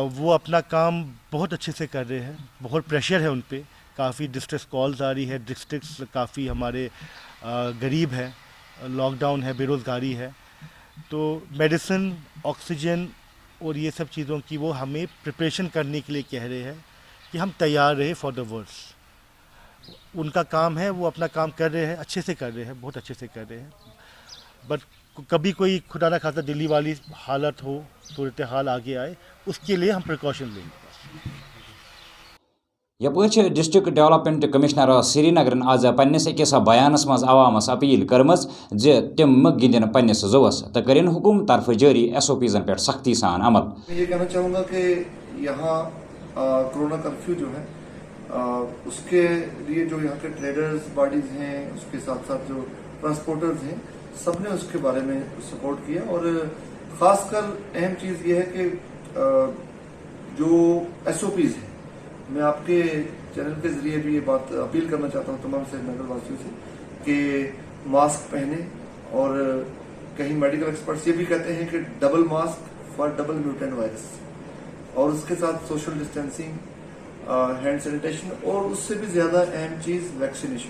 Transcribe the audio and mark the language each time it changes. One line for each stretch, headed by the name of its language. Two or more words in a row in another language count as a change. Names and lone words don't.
Urdu: وہ اپنا کام بہت اچھے سے کر رہے ہیں، بہت پریشر ہے ان پہ، کافی
English: distress calls
Urdu: آ رہی ہے، ڈسٹرکٹس کافی ہمارے غریب ہیں، لاک ڈاؤن ہے، بے روزگاری ہے، تو میڈیسن، آکسیجن اور یہ سب چیزوں کی وہ ہمیں پریپریشن کرنے کے لیے کہہ رہے ہیں کہ ہم تیار رہے
English: for the worst.
Urdu: ان کا کام ہے، وہ اپنا کام کر رہے ہیں، اچھے سے کر رہے ہیں، بہت اچھے سے کر رہے ہیں، بٹ کبھی کوئی خدا نہ خواستہ دلی والی حالت ہو، صورتحال آگے آئے، اس کے لیے ہم پریکاشن لیں گے۔
Kashmiri: یپچ
English: district development commissioner
Kashmiri: سری نگرن آز پنس اکس بیانس مز عوامس اپیل کرمز تم گندن پنس زوس تو کرن حکومت طرف جاری SOPزن پہ سختی سان عمل۔
Urdu: میں یہ کہنا چاہوں گا کہ یہاں کرونا کرفیو جو ہے اس کے لیے جو یہاں کے ٹریڈرز باڈیز ہیں، اس کے ساتھ ساتھ جو ٹرانسپورٹرز ہیں، سب نے اس کے بارے میں سپورٹ کیا، اور خاص کر اہم چیز یہ ہے کہ جو SOPز ہیں، میں آپ کے چینل کے ذریعے بھی یہ بات اپیل کرنا چاہتا ہوں تمام سری نگر واسیوں سے کہ ماسک پہنیں، اور کہیں
English: medical experts
Urdu: یہ بھی کہتے ہیں کہ
English: double mask for double mutant virus,
Urdu: اور اس کے ساتھ
English: social distancing, hand sanitation,
Urdu: اور اس سے بھی زیادہ اہم چیز ویکسینیشن۔